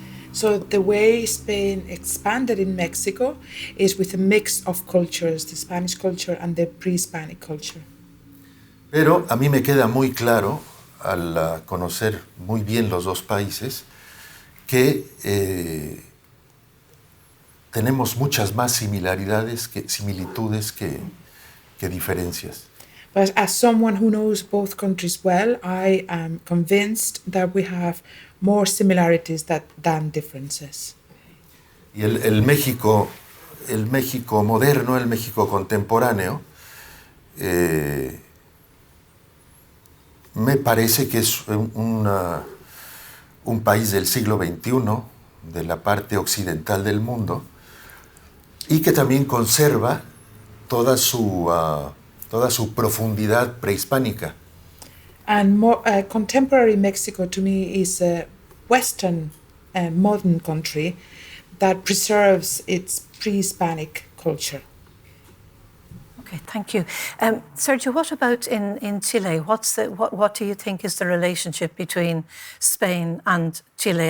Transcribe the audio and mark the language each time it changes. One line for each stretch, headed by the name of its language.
English: So the way Spain expanded in Mexico is with a mix of cultures, the Spanish culture and the pre-Hispanic culture.
Spanish: Pero a mí me queda muy claro, al conocer muy bien los dos países, que tenemos muchas más similitudes que diferencias.
English: But as someone who knows both countries well, I am convinced that we have more similarities than differences.
Spanish: Y el México moderno, el México contemporáneo, me parece que es un país del siglo XXI, de la parte occidental del mundo, y que también conserva toda su profundidad prehispánica.
English: And contemporary Mexico to me is a Western modern country that preserves its pre-Hispanic culture. Okay, thank you. Sergio, what about in Chile? What do you think is the relationship between Spain and Chile?